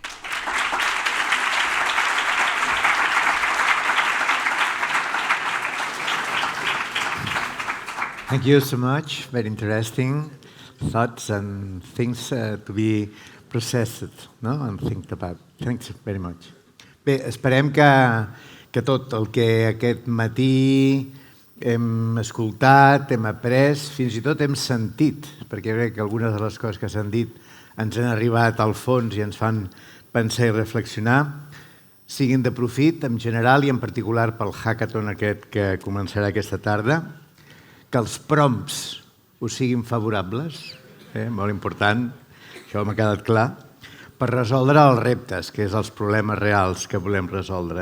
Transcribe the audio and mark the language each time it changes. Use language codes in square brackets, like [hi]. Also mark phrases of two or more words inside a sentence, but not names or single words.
[en] Thank you so much. Very interesting thoughts and things to be processed, no? And think about. Thanks very much. [ca] Bé, esperem que tot el que aquest matí hem escoltat, hem après, fins i tot hem sentit, perquè crec que algunes de les coses que s'han dit ens han arribat al fons i ens fan pensar i reflexionar, siguin de profit en general i en particular pel hackathon aquest que començarà aquesta tarda, que els prompts us siguin favorables, molt important, això m'ha quedat clar, per resoldre els reptes, que és els problemes reals que volem resoldre.